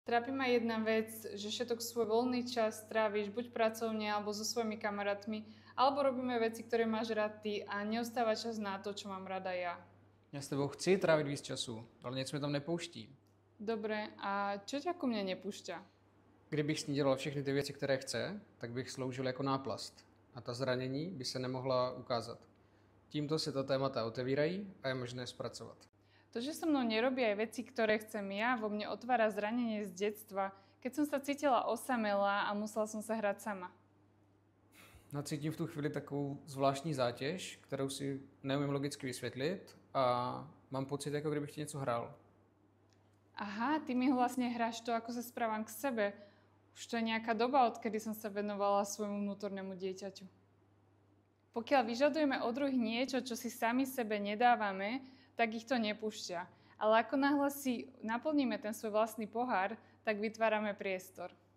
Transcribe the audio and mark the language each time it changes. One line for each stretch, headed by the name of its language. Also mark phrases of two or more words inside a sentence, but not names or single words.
Slovak: Trápi ma jedna vec, že všetok svoj voľný čas tráviš buď pracovne, alebo so svojimi kamarátmi, alebo robíme veci, ktoré máš rád ty a neostáva čas na to, čo mám rada ja.
Czech: Já s tebou chci trávit víc času, ale něco mi tam nepouští.
Slovak: Dobre, a čo ťa ku mne nepúšťa?
Czech: Kdybych s ní dělal všechny ty věci, které chce, tak bych sloužil jako náplast. A ta zranění by se nemohla ukázat. Tímto se ta témata otevírají a je možné zpracovat.
Slovak: To, že so mnou nerobí aj veci, ktoré chcem ja, vo mne otvára zranenie z detstva, keď som sa cítila osamelá a musela som sa hrať sama.
Czech: No, cítím v tu chvíli takovou zvláštní zátěž, kterou si neumím logicky vysvětlit a mám pocit, jako kdybych ti něco hrál.
Slovak: Aha, ty mi vlastne hráš to, ako sa správam k sebe. Už to je nejaká doba, odkedy som sa venovala svojmu vnútornému dieťaťu. Pokiaľ vyžadujeme od druhých niečo, čo si sami sebe nedávame, tak ich to nepúšťa. Ale ako náhle si naplníme ten svoj vlastný pohár, tak vytvárame priestor.